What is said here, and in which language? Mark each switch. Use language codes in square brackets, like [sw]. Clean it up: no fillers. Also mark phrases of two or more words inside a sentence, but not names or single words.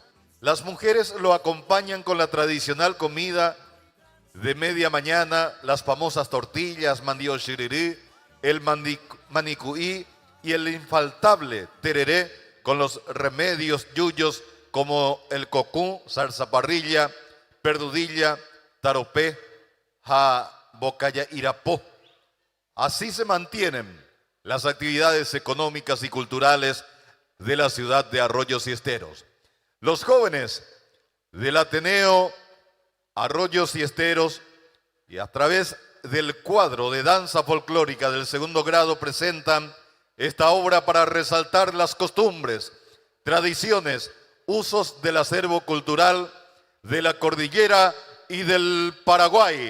[es] Las mujeres lo acompañan con la tradicional comida de media mañana, las famosas tortillas, mandío xirirí, el manicuí y el infaltable tereré con los remedios yuyos como el cocú, zarzaparrilla, perdudilla, taropé, bocaya irapó. Así se mantienen las actividades económicas y culturales de la ciudad de Arroyos y Esteros. Los jóvenes del Ateneo Arroyos y Esteros, y a través del cuadro de danza folclórica del segundo grado, presentan esta obra para resaltar las costumbres, tradiciones, usos del acervo cultural de la cordillera y del Paraguay.